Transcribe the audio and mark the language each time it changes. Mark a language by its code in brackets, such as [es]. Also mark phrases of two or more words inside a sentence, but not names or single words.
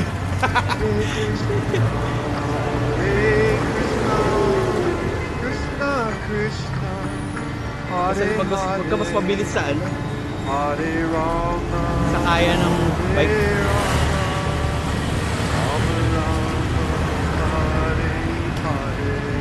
[sa] Hare Krishna, Krishna, [tl] Kasi [sa] Hare [tl] huwag ka mas mabilis sa ano, [sa] Hare Rama, [tl] sa kaya ng bike. [sa] Hare Rama, Rama Rama, Hare Hare.